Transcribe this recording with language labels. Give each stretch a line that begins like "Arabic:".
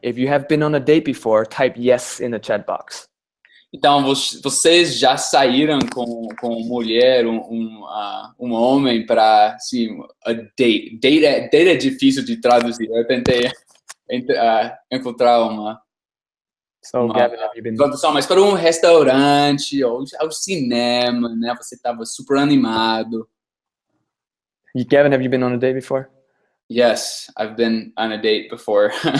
English: If you have been on a date before, type yes in the chat box.
Portuguese: Então, vocês já saíram com mulher, um homem para, assim, a date. Date é difícil de traduzir. Eu tentei encontrar uma
English: Gavin, have you been?
Portuguese: tradução, mas para um restaurante ou ao cinema, né? Você estava super animado.
English: Gavin, have you been on a date before? Yes, I've been on a date before.